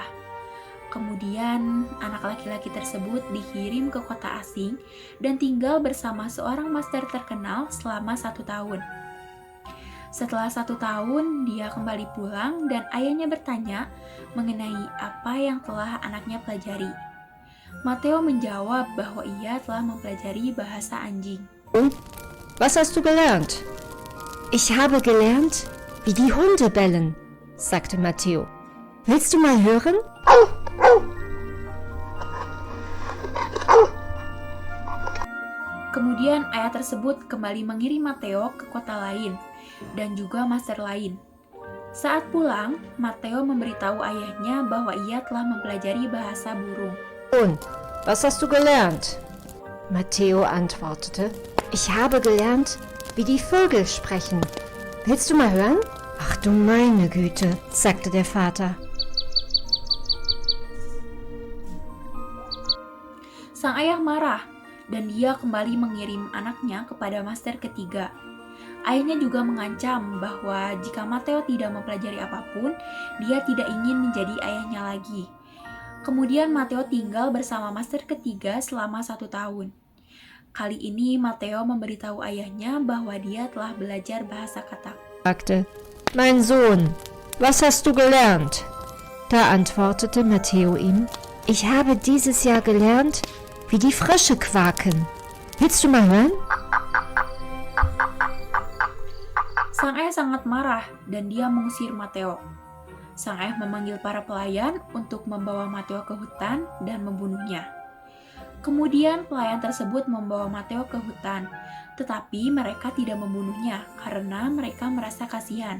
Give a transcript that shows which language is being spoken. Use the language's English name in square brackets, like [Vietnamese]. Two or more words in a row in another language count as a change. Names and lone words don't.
[Indonesian] Kemudian, anak laki-laki tersebut dikirim ke kota asing dan tinggal bersama seorang master terkenal selama 1 tahun. Setelah 1 tahun, dia kembali pulang dan ayahnya bertanya mengenai apa yang telah anaknya pelajari. Matteo menjawab bahwa ia telah mempelajari bahasa anjing. [German] Was hast du gelernt? Ich habe gelernt, wie die Hunde bellen, sagte Matteo. Willst du mal hören? [Indonesian] Kemudian ayah tersebut kembali mengirim Matteo ke kota lain dan juga master lain. Saat pulang, Matteo memberitahu ayahnya bahwa ia telah mempelajari bahasa burung. [German] Und, was hast du gelernt? Matteo antwortete, ich habe gelernt, wie die Vögel sprechen. Willst du mal hören? Ach du meine Güte, sagte der Vater. [Indonesian] Sang ayah marah dan dia kembali mengirim anaknya kepada master ketiga. Ayahnya juga mengancam bahwa jika Matteo tidak mempelajari apapun, dia tidak ingin menjadi ayahnya lagi. Kemudian Matteo tinggal bersama master ketiga selama 1 tahun. Kali ini Matteo memberitahu ayahnya bahwa dia telah belajar bahasa katak. [German] Sagte, mein Sohn, was hast du gelernt? Da antwortete Matteo ihm, ich habe dieses Jahr gelernt, wie die Frösche quaken. Willst du mal hören? [Indonesian] Sang ayah sangat marah dan dia mengusir Matteo. Sang ayah memanggil para pelayan untuk membawa Matteo ke hutan dan membunuhnya. Kemudian pelayan tersebut membawa Matteo ke hutan, tetapi mereka tidak membunuhnya karena mereka merasa kasihan.